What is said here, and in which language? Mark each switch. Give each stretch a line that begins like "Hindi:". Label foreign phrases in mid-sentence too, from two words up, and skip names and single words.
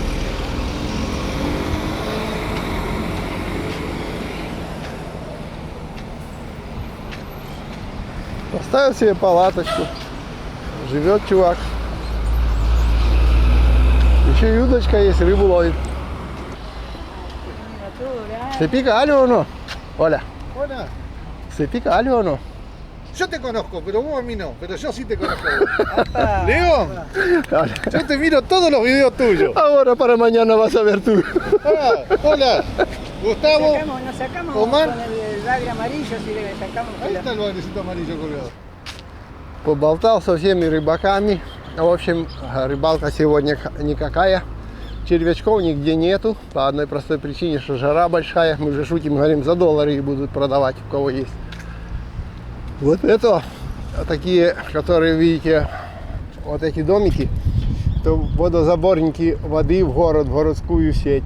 Russian: Поставил себе палаточку. Живет чувак. Еще и удочка есть, рыбу ловит.
Spanish: ¿Se pica algo o no? Hola. Hola, ¿Se pica algo o no? yo te conozco, pero vos a mí no, pero yo sí te conozco. Leo, yo te miro todos los videos tuyos. Ahora para mañana vas a ver tú. Hola, Gustavo, Nos sacamos Omar. con el bagre amarillo, si le sacamos. Ahí está el bagrecito amarillo colgado.
Russian: Поболтал со всеми рыбаками. В общем, рыбалка сегодня никакая. Червячков нигде нету. По одной простой причине, что жара большая. Мы уже шутим, говорим, за доллары их будут продавать, у кого есть. Вот это такие, которые видите, вот эти домики, то водозаборники воды в город, в городскую сеть.